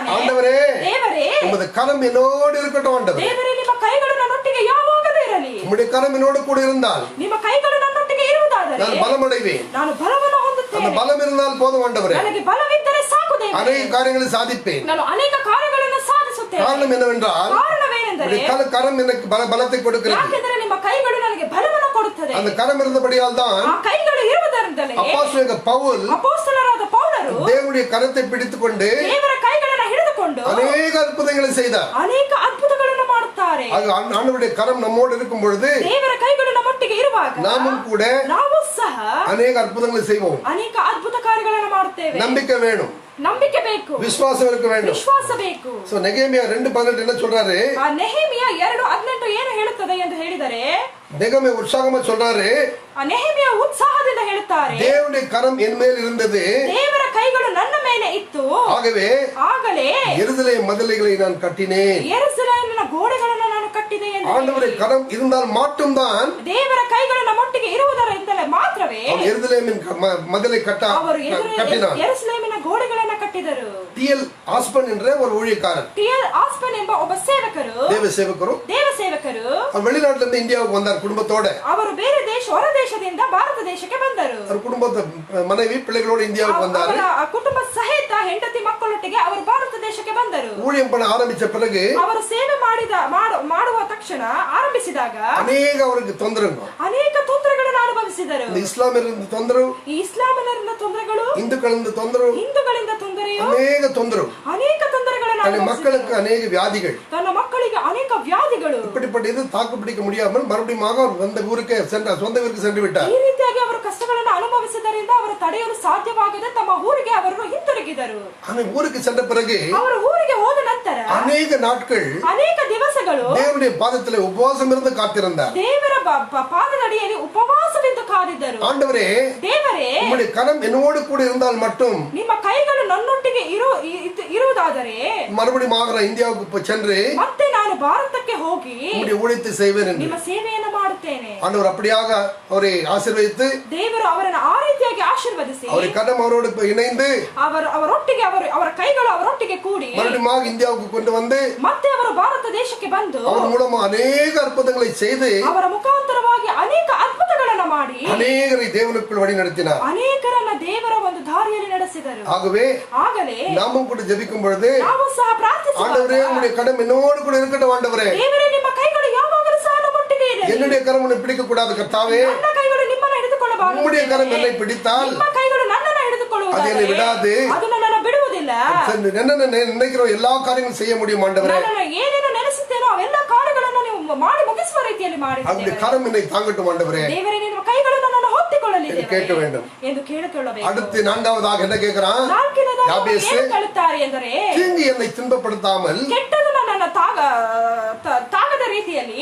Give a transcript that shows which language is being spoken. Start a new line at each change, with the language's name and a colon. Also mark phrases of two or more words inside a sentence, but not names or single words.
Tamil: ஆண்டவரே,
Kannada: ದೇವರೇ,
Tamil: உமது கரம் என்னோடு இருக்கட்டும். ஆண்டவரே,
Kannada: ದೇವರೇ, ನಿಮ್ಮ ಕೈಗಳು ನನ್ನೊಟ್ಟಿಗೆ ಯಾವಾಗಲೂ ಇರಲಿ.
Tamil: உம்முடைய கரம் என்னோடு கூட இருந்தால்
Kannada: ನಿಮ್ಮ ಕೈಗಳು ನನ್ನೊಟ್ಟಿಗೆ ಇರುವುದಾದರೆ
Tamil: நான் பலமடைவேன்.
Kannada: ನಾನು ಬಲವನ್ನು ಹೊಂದುತ್ತೇನೆ.
Tamil: அந்த பலம் இருந்தால் போதும் ஆண்டவரೇ.
Kannada: ನನಗೆ ಬಲವಿದ್ದರೆ ಸಾಕು ದೇವರೇ.
Tamil: அநேக காரியங்களை சாதிப்பேன்.
Kannada: ನಾನು ಅನೇಕ ಕಾರ್ಯಗಳನ್ನು ಸಾಧಿಸುತ್ತೇನೆ.
Tamil: காரணம் என்னவென்றால்
Kannada: ಕಾರಣವೇನೆಂದರೆ
Tamil: கரம் எனக்கு பலத்தை கொடுக்கிறது.
Kannada: ಯಾಕೆಂದರೆ ನಿಮ್ಮ ಕೈಗಳು ನನಗೆ ಬಲವನ್ನು ಕೊಡುತ್ತದೆ.
Tamil: அந்த கரம் இருந்தபடியால் தான்
Kannada: ಆ ಕೈಗಳು ಇರುವುದರಿಂದಲೇ
Tamil: அப்போஸ்தலனாகிய பவுல்
Kannada: ಅಪೊಸ್ತಲರಾದ ಪೌಲರು
Tamil: தேவனுடைய கரத்தை பிடித்துக்கொண்டு
Kannada: ದೇವರ ಕೈಗಳನ್ನು ಹಿಡಿದುಕೊಂಡು
Tamil: அநேக அற்புதங்களை செய்தார்.
Kannada: ಅನೇಕ ಅದ್ಭುತಗಳನ್ನು ಮಾಡುತ್ತಾರೆ.
Tamil: ஆண்டவருடைய கரம் நம்மோடு இருக்கும் பொழுது
Kannada: ದೇವರ ಕೈಗಳು ನಮ್ಮೊಟ್ಟಿಗೆ ಇರುವಾಗ
Tamil: நாமும் கூட
Kannada: ನಾವು ಸಹ
Tamil: அநேக அற்புதங்களை செய்வோம்.
Kannada: ಅನೇಕ ಅದ್ಭುತ ಕಾರ್ಯಗಳನ್ನು ಮಾಡುತ್ತೇವೆ.
Tamil: நம்பிக்கை வேணும்,
Kannada: ನಂಬಿಕೆ ಬೇಕು,
Tamil: விசுவாசம் இருக்க வேண்டும்.
Kannada: ವಿಶ್ವಾಸ ಬೇಕು.
Tamil: சோ நெகேமியா 2:18 என்ன சொல்றாரு?
Kannada: ಆ ನೆಹೆಮಿಯ 2:18 ಏನು ಹೇಳುತ್ತದೆ ಎಂದು ಹೇಳಿದರೆ,
Tamil: நெகேமியா உற்சாகமா சொல்றாரு,
Kannada: ಆ ನೆಹೆಮಿಯ ಉತ್ಸಾಹದಿಂದ ಹೇಳುತ್ತಾರೆ,
Tamil: தேவனுடைய கரம் என் மேல் இருந்தது,
Kannada: ದೇವರ ಕೈಗಳು ನನ್ನ ಮೇಲೆ ಇತ್ತು, ಆಗಲೇ
Tamil: எருசலேம் மதில்களை நான் கட்டினேன்.
Kannada: ಯೆರೂಸಲೇಮಿನ ಗೋಡೆಗಳನ್ನು ನಾನು ಕಟ್ಟಿದೆ ಎಂದು.
Tamil: ஆண்டவருடைய கரம் இருந்தால் மட்டும்தான்
Kannada: ದೇವರ ಕೈಗಳು ನಮ್ಮೊಟ್ಟಿಗೆ ಇರುವುದರಿಂದಲೇ ಮಾತ್ರವೇ
Tamil: எருசலேமின் மதிலை கட்டினார்.
Kannada: ಯೆರೂಸಲೇಮಿನ ಗೋಡೆಗಳನ್ನು ಕಟ್ಟಿದರು.
Tamil: ಟಿ.ಎಲ್. ಆಸ್ಪನ್ என்ற ஒரு ஊழியக்காரர்,
Kannada: ಟಿ.ಎಲ್. ಆಸ್ಪನ್ ಎಂಬ ಒಬ್ಬ ಸೇವಕರು, ದೇವ ಸೇವಕರು
Tamil: வெளிநாட்டுல இருந்து இந்தியாவுக்கு வந்தார் குடும்பத்தோட.
Kannada: ಅವರು ಬೇರೆ ಹೊರ ದೇಶದಿಂದ ಭಾರತ ದೇಶಕ್ಕೆ ಬಂದರು.
Tamil: அவர் குடும்பத்த மனைவி பிள்ளைகளோட இந்தியாவுக்கு வந்தார்.
Kannada: ಅವರ ಕುಟುಂಬ ಸಹಿತ ಹೆಂಡತಿ ಮಕ್ಕಳೊಟ್ಟಿಗೆ ಅವರು ಭಾರತ ದೇಶಕ್ಕೆ ಬಂದರು.
Tamil: ஊழியம் பண்ண ஆரம்பிச்ச பிறகு
Kannada: ಅವರು ಸೇವೆ ಮಾಡುವ ತಕ್ಷಣ ಆರಂಭಿಸಿದಾಗ ಅನೇಕ ಅವರಿಗೆ ತೊಂದರೆಗಳು, ಅನೇಕ ತೊಂದರೆಗಳನ್ನು ಅನುಭವಿಸಿದರು. ಇಸ್ಲಾಮಿಯರಿಂದ ತೊಂದರೆಗಳು, ಈ ಇಸ್ಲಾಮಿಯರಿಂದ ತೊಂದರೆಗಳು, ಹಿಂದೂಗಳಿಂದ ತೊಂದರೆಗಳು, ಅನೇಕ ತೊಂದರೆಗಳನ್ನು ಅನುಭವಿಸಿದರು.
Tamil: மக்களுக்கு ಅನೇಕ வியாதிகள்,
Kannada: ತನ್ನ ಮಕ್ಕಳಿಗೆ ಅನೇಕ ವ್ಯಾಧಿಗಳು.
Tamil: இப்படிப்பட்ட இது தாக்கு பிடிக்க முடியாமல் மறுபடியும் அவர் சொந்த ஊருக்கு சென்று விட்டார்.
Kannada: ಈ ರೀತಿಯಾಗಿ ಅವರು ಕಷ್ಟಗಳನ್ನು ಅನುಭವಿಸಿದ್ದರಿಂದ ಅವರು ತಡೆಯಲು ಸಾಧ್ಯವಾಗದೆ ತಮ್ಮ ಊರಿಗೆ ಅವರು ಹಿಂತಿರುಗಿದರು.
Tamil: ஊருக்கு சென்ற பிறகு
Kannada: ಅವರು ಊರಿಗೆ ಹೋದ ನಂತರ
Tamil: ಅನೇಕ நாட்கள்,
Kannada: ಅನೇಕ ದಿವಸಗಳು
Tamil: தேவனுடைய பாதத்தில் உபவாசம் இருந்து காத்திருந்தார்.
Kannada: ದೇವರ ಪಾದದಡಿಯಲ್ಲಿ ಉಪವಾಸವಿದ್ದು ಕಾದಿದ್ದರು.
Tamil: ஆண்டவரே,
Kannada: ದೇವರೇ,
Tamil: உம்முடைய கரம் என்னோடு கூட இருந்தால் மட்டும்,
Kannada: ನಿಮ್ಮ ಕೈಗಳು ನನ್ನೊಟ್ಟಿಗೆ ಇರುವುದಾದರೆ
Tamil: மறுபடியும் இந்தியாவுக்கு சென்று
Kannada: ಮತ್ತೆ ನಾನು ಭಾರತಕ್ಕೆ ಹೋಗಿ
Tamil: உம்முடைய ஊழியத்தை செய்வேன் என்று
Kannada: ನಿಮ್ಮ ಸೇವೆಯನ್ನು ಮಾಡುತ್ತೇನೆ.
Tamil: ஆண்டவர் அப்படியாக அவரை ஆசீர்வதித்து,
Kannada: ದೇವರು ಅವರನ್ನು ಆ ರೀತಿಯಾಗಿ ಆಶೀರ್ವದಿಸಿ,
Tamil: அவரை கரம் அவரோடு இணைந்து
Kannada: ಅವರೊಟ್ಟಿಗೆ ಅವರ ಕೈಗಳು ಅವರೊಟ್ಟಿಗೆ ಕೂಡಿ
Tamil: மறுபடியும் இந்தியாவுக்கு கொண்டு வந்து
Kannada: ಮತ್ತೆ ಅವರು ಭಾರತ ದೇಶಕ್ಕೆ ಬಂದು
Tamil: அவர் மூலமா அநேக அற்புதங்களை செய்து
Kannada: ಅವರ ಮುಖಾಂತರವಾಗಿ ಅನೇಕ ಅದ್ಭುತಗಳನ್ನು ಮಾಡಿ
Tamil: அநேகரை தேவனுக்குள் வழி நடத்தினார்.
Kannada: ಅನೇಕರನ್ನ ದೇವರ ಒಂದು ದಾರಿಯಲ್ಲಿ ನಡೆಸಿದರು.
Tamil: ಆಗಲೇ நாமும் கூட ஜெபிக்கும் பொழுது,
Kannada: ನಾವು ಸಹ ಪ್ರಾರ್ಥಿಸುವಾಗ,
Tamil: ஆண்டவரே, உம்முடைய கரம் என்னோடு கூட இருக்கட்டும். ஆண்டவரே,
Kannada: ದೇವರೇ, ನಿಮ್ಮ ಕೈಗಳು ಯಾವಾಗಲೂ ಸಹ ನಮ್ಮೊಟ್ಟಿಗೆ ಇರಲಿ.
Tamil: என்னுடைய கரம் உன்னை பிடிக்க கூடாது கர்த்தாவே.
Kannada: ನನ್ನ ಕೈಗಳು ನಿಮ್ಮನ್ನು ಹಿಡಿದುಕೊಳ್ಳಬಾರದು.
Tamil: உம்முடைய கரம் என்னை பிடித்தால்
Kannada: ನಿಮ್ಮ ಕೈಗಳು ನನ್ನನ್ನು ಹಿಡಿದುಕೊಳ್ಳುವುದಾದರೆ
Tamil: அது என்னை விடாது.
Kannada: ಅದು ನನ್ನನ್ನು ಬಿಡುವುದಿಲ್ಲ.
Tamil: என்னென்ன நினைக்கிறோம் எல்லா காரியங்களும் செய்ய முடியும். ஆண்டவரே,
Kannada: ನಾನು ಏನೇನು ನೆನೆಸುತ್ತೇನೋ ಅವೆಲ್ಲ ಕಾರ್ಯಗಳನ್ನು ನೀವು ಮಾಡಿ ಮುಗಿಸುವ ರೀತಿಯಲ್ಲಿ ಮಾಡಿದ್ದೀರಿ.
Tamil: அந்த கரம் என்னை தாங்கட்டும். ஆண்டவரே,
Kannada: ದೇವರೇ, ನಿಮ್ಮ ಕೈಗಳು ನನ್ನನ್ನು ಹೊತ್ತಿಕೊಳ್ಳಲಿ
Tamil: கேட்க வேண்டும்
Kannada: ಎಂದು ಕೇಳಿಕೊಳ್ಳಬೇಕು.
Tamil: அடுத்து நான்காவதாக என்ன கேட்கிறான்? யாபேஸ்,
Kannada: ಕೇಳುತ್ತಾರೆ ಎಂದರೆ,
Tamil: தீங்கு என்னை துன்பப்படுத்தாமல்
Kannada: ಕೆಟ್ಟದು ನನ್ನನ್ನು ತಾಗದ ರೀತಿಯಲ್ಲಿ